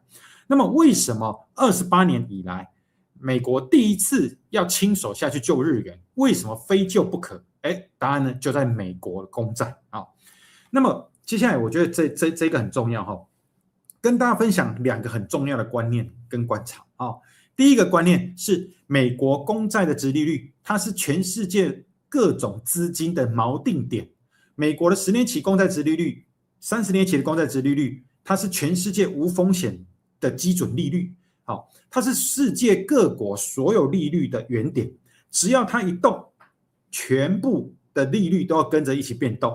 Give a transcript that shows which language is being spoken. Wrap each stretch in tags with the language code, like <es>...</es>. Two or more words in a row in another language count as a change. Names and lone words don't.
<zh>那麼為什麼28年以來，美國第一次要親手下去救日元，為什麼非救不可？答案呢就在美國的公債。那麼接下來我覺得這個很重要，跟大家分享兩個很重要的觀念跟觀察。第一個觀念是美國公債的殖利率，它是全世界各種資金的锚定點。美國的10年期公債殖利率、30年期的公債殖利率，它是全世界無風險的基準利率。它是世界各國所有利率的原點，只要它一動，全部的利率都要跟着一起變動。</zh>